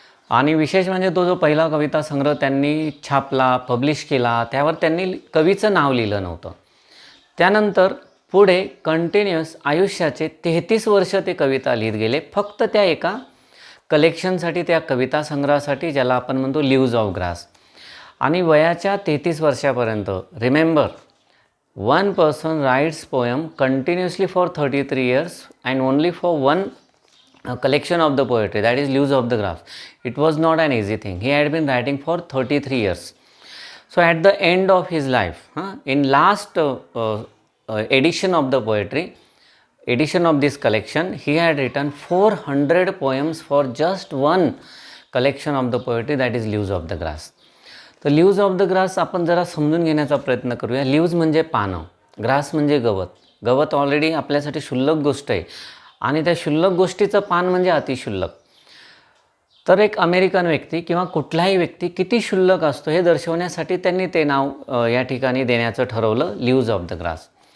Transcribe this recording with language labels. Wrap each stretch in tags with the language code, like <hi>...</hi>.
<mr>आणि विशेष म्हणजे तो जो पहिला कविता संग्रह त्यांनी छापला, पब्लिश केला, त्यावर त्यांनी कवीचं नाव लिहिलं नव्हतं. त्यानंतर पुढे कंटिन्युअस आयुष्याचे 33 वर्ष ते कविता लिहित गेले, फक्त त्या एका कलेक्शनसाठी, त्या कविता संग्रहासाठी, ज्याला आपण म्हणतो लीव्ज ऑफ ग्रास. आणि वयाच्या 33 वर्षापर्यंत, remember,</mr> <en>one person writes poem continuously for 33 years and only for one collection of the poetry, that is Leaves of the Grass. It was not an easy thing. He had been writing for 33 years. So at the end of his life, in last edition of the poetry, edition of this collection, he had written 400 poems for just one collection of the poetry, that is Leaves of the Grass.</en> <mr>तर leaves of the grass आपण जरा समजून घेण्याचा प्रयत्न करूया. Leaves म्हणजे पानं, grass म्हणजे गवत. गवत ऑलरेडी आपल्यासाठी क्षुल्लक गोष्ट आहे आणि त्या क्षुल्लक गोष्टीचं पान म्हणजे अतिक्षुल्लक. तर एक अमेरिकन व्यक्ती किंवा कुठलाही व्यक्ती किती क्षुल्लक असतो हे दर्शवण्यासाठी त्यांनी ते नाव या ठिकाणी देण्याचं ठरवलं, लीव्ज ऑफ द ग्रास.</mr>